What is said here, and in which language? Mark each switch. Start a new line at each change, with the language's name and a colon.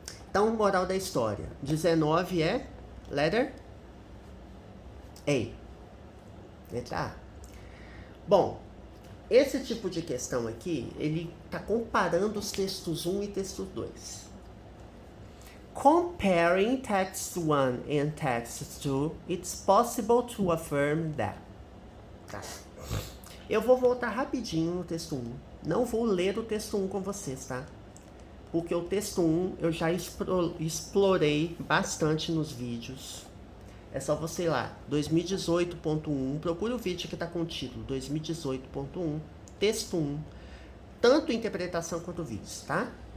Portuguese: Então, moral da história. 19 é
English: letter A.
Portuguese: Letra A. Bom, esse tipo de questão aqui, ele está comparando os textos 1 e texto 2.
English: Comparing text 1 and text 2, it's possible to affirm that.
Portuguese: Tá. Eu vou voltar rapidinho no texto 1. Não vou ler o texto 1 com vocês, tá? Porque o texto 1 eu já explorei bastante nos vídeos. É só você ir lá, 2018.1, procure o vídeo que está com o título 2018.1, texto 1, tanto interpretação quanto vídeos, tá?